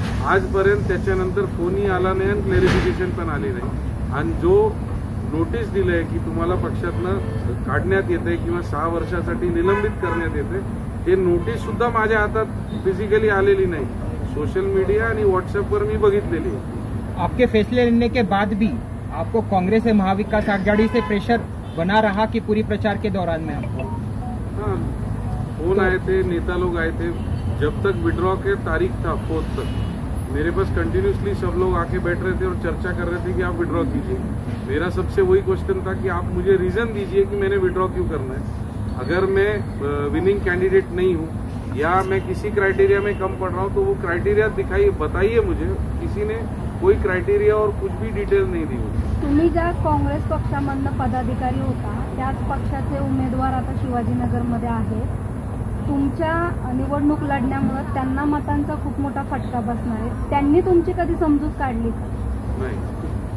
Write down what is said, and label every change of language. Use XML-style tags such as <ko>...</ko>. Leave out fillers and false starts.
<mr>आजपर्यंत त्याच्यानंतर फोनही आला नाही आणि क्लॅरिफिकेशन पण आली नाही. आणि जो नोटीस दिलंय की तुम्हाला पक्षातनं काढण्यात येते किंवा 6 वर्षासाठी निलंबित करण्यात येते, हे नोटीस सुद्धा माझ्या हातात फिजिकली आलेली नाही. सोशल मीडिया आणि व्हॉट्सअपवर मी बघितलेली.</mr> <hi>आपके फैसले लेने के बाद भी आपको कांग्रेस से महाविकास आघाड़ी से प्रेशर बना रहा कि पूरी प्रचार के दौरान में आपको? हाँ, फोन आए थे, नेता लोग आए थे. जब तक विड्रॉ के तारीख था 4 तक मेरे पास कंटिन्यूसली सब लोग आके बैठ रहे थे और चर्चा कर रहे थे कि आप विड्रॉ कीजिए. मेरा सबसे वही क्वेश्चन था कि आप मुझे रीजन दीजिए कि मैंने विड्रॉ क्यों करना है. अगर मैं विनिंग कैंडिडेट नहीं हूँ या मैं किसी क्राइटेरिया में कम पड़ रहा हूँ तो वो क्राइटेरिया बताइए मुझे. किसी ने कोई क्राइटेरिया और कुछ भी डिटेल नहीं दी मुझे.</hi> <mr>तुम्ही ज्या काँग्रेस पक्षामधनं पदाधिकारी होता त्याच पक्षाचे उमेदवार आता शिवाजीनगरमध्ये आहेत. तुमच्या निवडणूक लढण्यामुळे त्यांना मतांचा खूप मोठा फटका बसणार आहे. त्यांनी तुमची कधी समजूत काढली का? नाही.</mr>